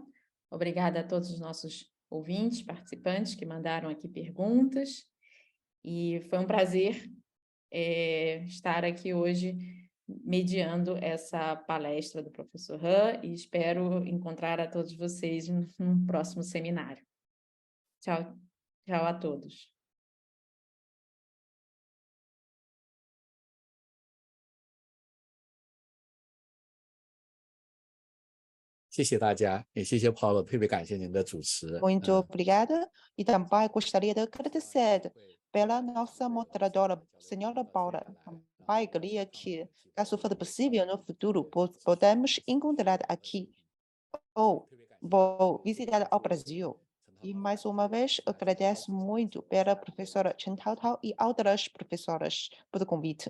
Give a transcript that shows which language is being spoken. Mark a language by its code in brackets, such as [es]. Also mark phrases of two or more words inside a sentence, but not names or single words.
[pt] Obrigada a todos os nossos ouvintes, participantes que mandaram aqui perguntas. E foi um prazer estar aqui hoje mediando essa palestra do professor Han e espero encontrar a todos vocês num próximo seminário. Tchau, tchau a todos. [zh] 谢谢大家，也谢谢 Paulo，特别感谢您的主持。 [pt] Muito obrigada. E também gostaria de agradecer pela nossa moderadora, senhora Paula. Também queria que, caso for possível, no futuro, podemos encontrar aqui ou vou visitar ao Brasil. E, mais uma vez, agradeço muito pela professora Chen Taotao e outras professoras pelo convite.